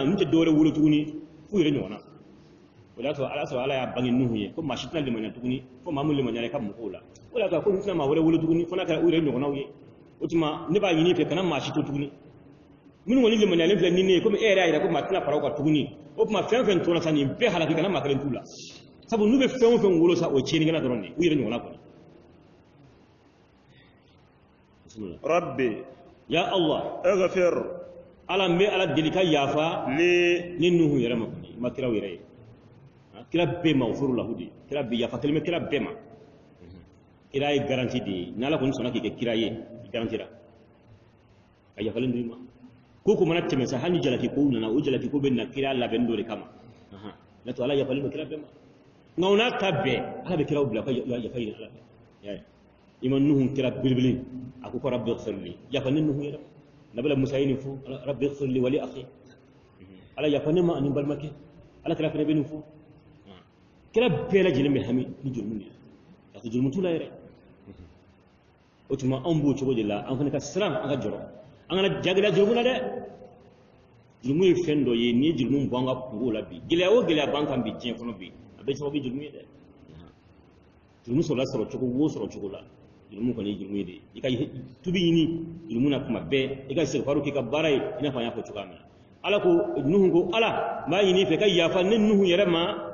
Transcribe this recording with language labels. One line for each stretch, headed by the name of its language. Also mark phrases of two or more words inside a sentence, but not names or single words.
Bambara: ninnu tɛ dɔwɛrɛ wolo tuguni f'u yɛrɛ ɲɔgɔnna o de y'a sɔrɔ ala y'a bange Nuhu ye ko maa si tɛna limaniya tuguni fo maa min limaniyara i ka mɔgɔw la o de y'a sɔrɔ ko ninnu tɛna maa wɛrɛ wolo tuguni fo n'a kɛra u yɛrɛ ɲɔgɔnnaw ye o tuma ne b'a ɲini i fɛ kana maa si to tuguni minnu kɔni limaniyalen filɛ ni ne ye komi e yɛrɛ y'a jira ko maa tɛna fara o kan tuguni o tuma fɛn fɛn tora sa nin bɛɛ halaki kana maa kelen t'u la sabu n'u bɛ fɛn o fɛn wolo sa o ye tiɲɛnikɛla dɔrɔn de u yɛrɛ ɲɔgɔnna kɔni
Arabic: ربي يا الله اغفر
Bambara: ala mbe ala delika yafa ni Nuhu yɛrɛ ma kɔni ma kiraw yɛrɛ ye kira bɛɛ ma furu lahu de kira bɛ yafa kelen bɛ kira bɛɛ ma kira ye garanti de ye ni ala kɔni sɔnna k'i kɛ kira ye i garantira a yafalen do i ma ko ko mana tɛmɛ sa hali ni jalaki ko nana o jalaki ko bɛ na kira labɛn dɔ de kama n'a to ala yafalen do kira bɛɛ ma nka o n'a ta bɛɛ ala bɛ kiraw bila ka yafa ɲini ala fɛ i ma Nuhu kira belebele a ko
Arabic: رب اغفر لي
Bambara: yafa ne Nuhu yɛrɛ nabila Musa ye nin fɔ
Arabic: رب اغفر لي ولأخي
Bambara: ala yafa ne ma ani balimakɛ ala kira fana bɛ nin fɔ kira bɛɛ lajɛlen bɛ hami ni jurumu de la
French: parce que
Bambara: jurumu t'u la yɛrɛ o tuma anw b'o cogo de la an fana ka siran an ka jɔrɔ an kana jagɛlɛya jurumu la dɛ jurumu ye fɛn dɔ ye n'i ye jurumu bɔ an ka kungo la bi gɛlɛya o gɛlɛya b'an kan bi diɲɛ kɔnɔ bi a bɛɛ sababu ye jurumu ye dɛ jurumu sɔrɔ cogo wo sɔrɔ cogo la jurumu kɔni ye jurumu ye de i ka tubi ɲini jurumu na kuma bɛɛ i ka istighfaru k'i ka baara ye i n'a fɔ an y'a fɔ cogoya min na ala ko Nuhu ko ala n b'a ɲini i fɛ ka yafa ne Nuhu yɛrɛ ma